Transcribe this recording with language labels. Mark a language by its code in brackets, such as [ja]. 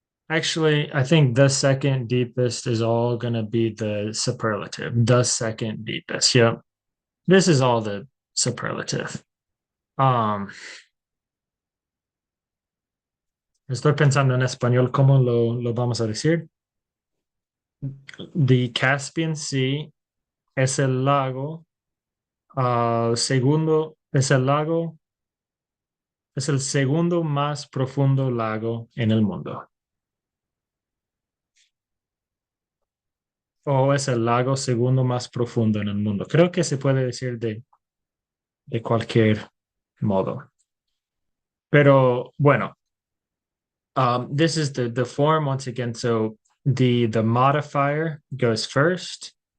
[en] Actually, I think the second deepest is all going to be the superlative. The second deepest. Yep. This is all the superlative. [es] Estoy pensando en español, ¿cómo lo vamos a decir? The Caspian Sea es el lago segundo, es el lago, es el segundo más profundo lago en el mundo. O es el lago segundo más profundo en el mundo. Creo que se puede decir de cualquier modo. Pero bueno, [en] this is the form once again. So the modifier goes first.